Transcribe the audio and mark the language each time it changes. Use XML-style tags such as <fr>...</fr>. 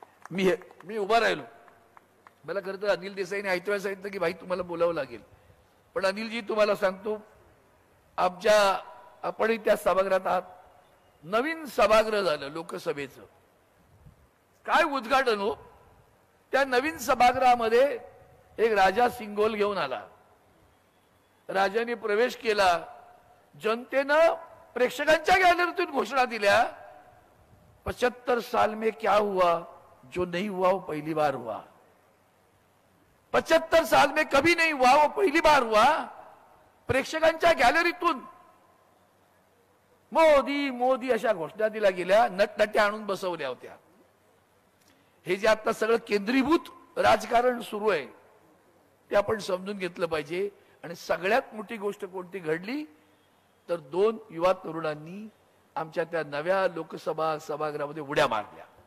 <mr>मी उभा राहिलो. मला खरं तर अनिल देसाईने ऐकवायला सांगितलं की भाई तुम्हाला बोलावं लागेल, पण अनिलजी तुम्हाला सांगतो आपण त्या सभागृहात आहात. नवीन सभागृह झालं लोकसभेचं, काय उद्घाटन हो. त्या नवीन सभागृहामध्ये एक राजा सिंगोल घेऊन आला. राजाने प्रवेश केला. जनतेनं प्रेक्षकांच्या गॅलरीतून घोषणा दिल्या,</mr> <hi>75 साल में क्या हुआ जो नहीं हुआ वो पहली बार हुआ. 75 साल में कभी नहीं हुआ वो पहली बार हुआ.</hi> <mr>प्रेक्षकांच्या गॅलरीतून मोदी मोदी अशा घोषणा दिल्या गेल्या, नटनट्या आणून बसवल्या होत्या. हे जे आता सगळं केंद्रीभूत राजकारण सुरू आहे ते आपण समजून घेतलं पाहिजे. आणि सगळ्यात मोठी गोष्ट कोणती घडली तर 2 युवा तरुणांनी आमच्या त्या नव्या लोकसभा सभागृहामध्ये उड्या मारल्या.</mr>